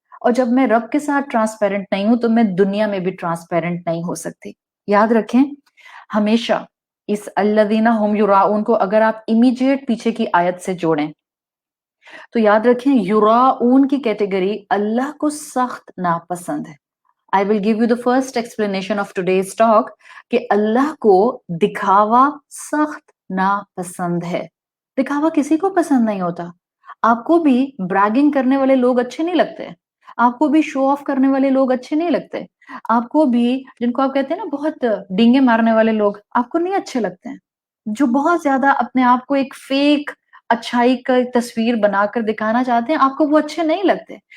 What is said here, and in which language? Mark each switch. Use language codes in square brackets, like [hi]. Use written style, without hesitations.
[ur] اور جب میں رب کے ساتھ ٹرانسپیرنٹ نہیں ہوں تو میں دنیا میں بھی ٹرانسپیرنٹ نہیں ہو سکتی. یاد رکھیں ہمیشہ اس الذین هم یراؤن کو اگر آپ امیجیٹ پیچھے کی آیت سے جوڑیں تو یاد رکھیں یراؤن کی کیٹیگری اللہ کو سخت ناپسند ہے. [en] I will give you the first explanation of today's talk [ur] کہ اللہ کو دکھاوا سخت ناپسند ہے. دکھاوا کسی کو پسند نہیں ہوتا. آپ کو بھی براگنگ کرنے والے لوگ اچھے نہیں لگتے، آپ کو بھی شو آف کرنے والے لوگ اچھے نہیں لگتے، آپ کو بھی جن کو آپ کہتے ہیں نا بہت ڈینگے مارنے والے لوگ آپ کو نہیں اچھے لگتے ہیں، جو بہت زیادہ اپنے آپ کو ایک فیک اچھائی کا تصویر بنا کر دکھانا چاہتے ہیں، آپ کو وہ اچھے نہیں لگتے.